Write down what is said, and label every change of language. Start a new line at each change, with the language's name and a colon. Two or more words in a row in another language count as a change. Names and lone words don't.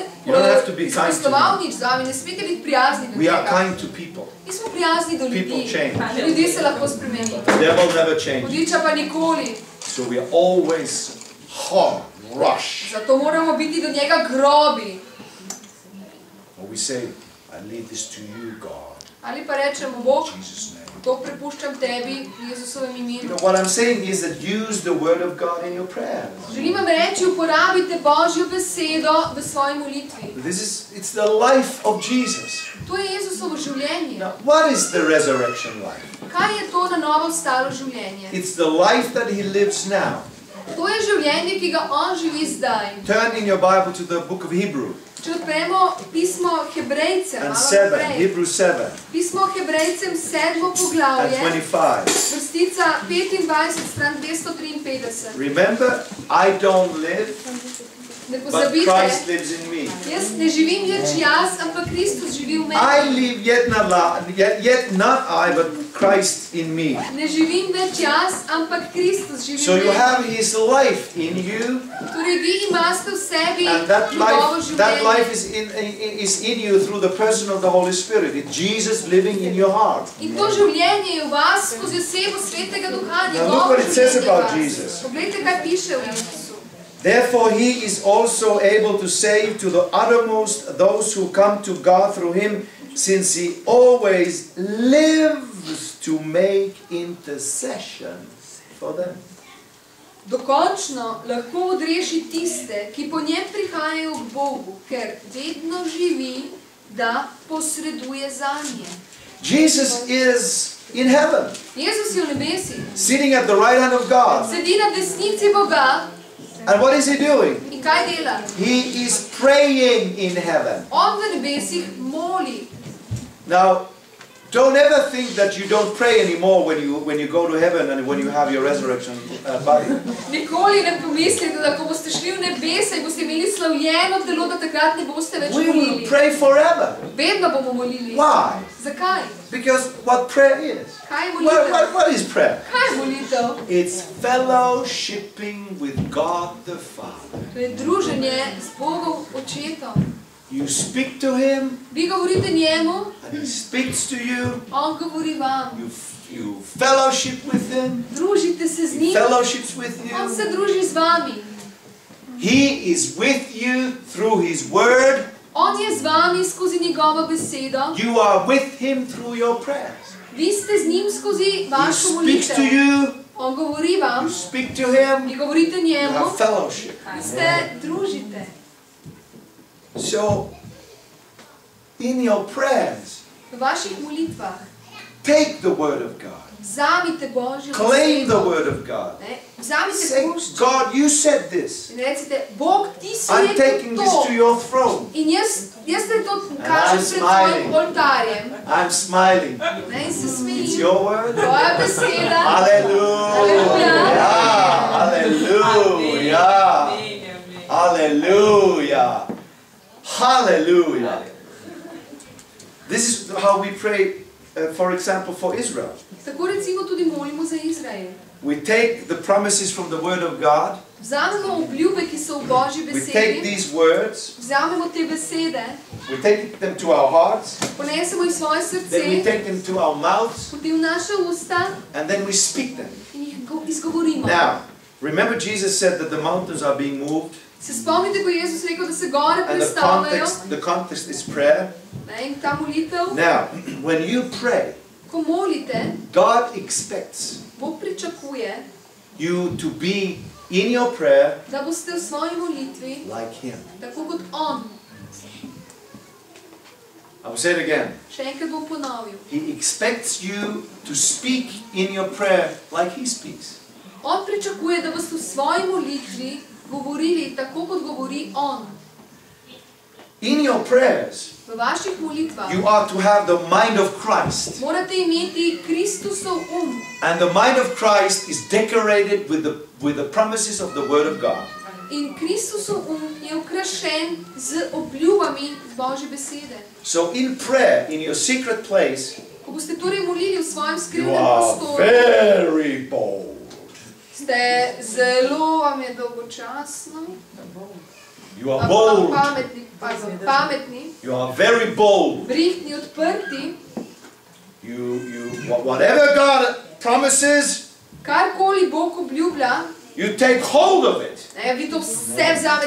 English: You don't have to be kind to
Slovenian: izpostoval nič z vami, ne smete biti prijazni do
English: We are
Slovenian: njega.
English: kind to people.
Slovenian: Mi smo prijazni do
English: People
Slovenian: ljudi.
English: change.
Slovenian: Ljudje se lahko spremenijo.
English: The devil never changes.
Slovenian: Hudiča pa nikoli.
English: So we are always hard, rush.
Slovenian: Zato moramo biti do njega grobi.
English: Or we say, I leave this to you, God,
Slovenian: Ali pa rečemo, Bog,
English: in Jesus' name.
Slovenian: to prepuščam tebi v Jezusovem
English: You
Slovenian: imenu.
English: know, what I'm saying is that use the word of God in your prayers.
Slovenian: Želim vam reči, uporabite Božjo besedo v svoji molitvi.
English: It's the life of Jesus.
Slovenian: To je Jezusovo življenje.
English: Now, what is the resurrection life?
Slovenian: Kaj je to na novo vstalo življenje?
English: It's the life that he lives now.
Slovenian: To je življenje, ki ga on živi zdaj.
English: Turn in your Bible to the book of Hebrew
Slovenian: Če odpremo pismo Hebrejcem,
English: and
Slovenian: malo 7, naprej.
English: Hebrews 7
Slovenian: Pismo Hebrejcem, 7.
English: and
Slovenian: poglavje, 25. vrstica 25, stran 253.
English: Remember, I don't live,
Slovenian: Ne
English: but
Slovenian: pozabite,
English: Christ lives in me.
Slovenian: jaz ne živim več jaz, ampak Kristus živi v
English: I
Slovenian: meni.
English: live yet not I, but Christ in me.
Slovenian: Ne živim več jaz, ampak Kristus živi
English: So
Slovenian: v
English: you
Slovenian: meni.
English: have his life in you,
Slovenian: Torej vi imate v sebi
English: and that
Slovenian: njegovo
English: life
Slovenian: življenje.
English: is in you through the person of the Holy Spirit. It's Jesus living in your heart.
Slovenian: In to življenje je v vas skozi osebo Svetega Duha,
English: Now look
Slovenian: njegovo
English: what it says
Slovenian: življenje v
English: about
Slovenian: vas.
English: Jesus.
Slovenian: Poglejte, kaj piše v Jezusu.
English: Therefore he is also able to save to the uttermost those who come to God through him, since he always lives to make intercession for them.
Slovenian: Dokončno lahko odreši tiste, ki po njem prihajajo k Bogu, ker vedno živi, da posreduje zanje.
English: Jesus is in heaven,
Slovenian: Jezus je v nebesih,
English: sitting at the right hand of God.
Slovenian: sedi na desnici Boga
English: And what is he doing?
Slovenian: in kaj dela?
English: He is praying in heaven.
Slovenian: On v nebesih moli.
English: Now, don't ever think that you don't pray anymore when you go to heaven and when you have your resurrection body.
Slovenian: Nikoli ne pomislite, da ko boste šli v nebesa in boste imeli slavljeno telo, da takrat ne boste več
English: We will
Slovenian: molili.
English: pray forever.
Slovenian: Vedno bomo molili.
English: Why?
Slovenian: Zakaj?
English: Because what prayer is.
Slovenian: Kaj je molitev?
English: What is prayer?
Slovenian: Kaj je molitev?
English: It's fellowshipping with God the Father.
Slovenian: To je druženje z Bogom Očetom.
English: You speak to him
Slovenian: Vi govorite njemu,
English: and he speaks to you.
Slovenian: on govori vam.
English: You fellowship with him.
Slovenian: Družite se z
English: He
Slovenian: njim,
English: fellowships with
Slovenian: on
English: you.
Slovenian: se druži z vami.
English: He is with you through his word.
Slovenian: On je z vami skozi njegovo besedo.
English: You are with him through your prayers.
Slovenian: Vi ste z njim skozi
English: He
Slovenian: vašo
English: speaks to
Slovenian: molitev.
English: you.
Slovenian: On govori vam,
English: You speak to him.
Slovenian: vi govorite
English: You
Slovenian: njemu,
English: have fellowship.
Slovenian: vi se družite.
English: So, in your prayers,
Slovenian: V vaših molitvah
English: take the word of God.
Slovenian: vzamite Božjo
English: Claim the
Slovenian: besedo.
English: word of God.
Slovenian: Ne, Vzamite
English: Say,
Slovenian: puščo
English: God, you said this.
Slovenian: in recite, Bog, ti si
English: I'm
Slovenian: rekel
English: taking this
Slovenian: to.
English: to your throne.
Slovenian: In jaz te to
English: I'm
Slovenian: kažem pred
English: smiling.
Slovenian: tvojim oltarjem.
English: I'm smiling.
Slovenian: Ne, in se
English: It's
Slovenian: smejim.
English: your word.
Slovenian: Tvoja beseda.
English: Hallelujah. Hallelujah.
Slovenian: Hallelujah. Hallelujah.
English: This is how we pray, for example, for Israel.
Slovenian: Tako recimo tudi molimo za Izrael.
English: We take the promises from the Word of God.
Slovenian: Vzamemo obljube, ki so v Božji
English: We take
Slovenian: besedi.
English: these words.
Slovenian: Vzamemo te besede,
English: We take them to our hearts.
Slovenian: ponesemo jih v svoje
English: Then we
Slovenian: srce,
English: take them to our mouths.
Slovenian: potem v naša usta
English: And then we speak them.
Slovenian: in jih izgovorimo.
English: Now, remember Jesus said that the mountains are being moved.
Slovenian: Se spomnite, ko je Jezus rekel, da se gore
English: And
Slovenian: prestavljajo?
English: the context is prayer.
Slovenian: Ne, in ta molitev,
English: Now, when you pray,
Slovenian: ko molite,
English: God expects
Slovenian: Bog pričakuje,
English: you to be in your prayer
Slovenian: da boste v svoji molitvi
English: like Him.
Slovenian: tako kot On.
English: I will say it again.
Slovenian: Še enkrat bom ponovil.
English: He expects you to speak in your prayer like He speaks.
Slovenian: On pričakuje, da boste v svoji molitvi govorili tako, kot govori On.
English: In your prayers,
Slovenian: V vaših molitvah
English: you are to have the mind of Christ.
Slovenian: morate imeti Kristusov
English: And the mind of Christ is decorated with the promises of the Word of God.
Slovenian: In Kristusov je ukrašen z obljubami z Božje besede.
English: So in prayer, in your secret place,
Slovenian: Ko boste torej molili v svojem
English: you
Slovenian: skrivnem
English: are
Slovenian: prostoru,
English: very bold.
Slovenian: ste zelo vam je dolgočasno,
English: You are bold.
Slovenian: pametni,
English: You are very bold.
Slovenian: brihtni, odprti,
English: Whatever God promises,
Slovenian: karkoli Bog obljublja,
English: You take hold of it.
Slovenian: Vi to vse vzamete,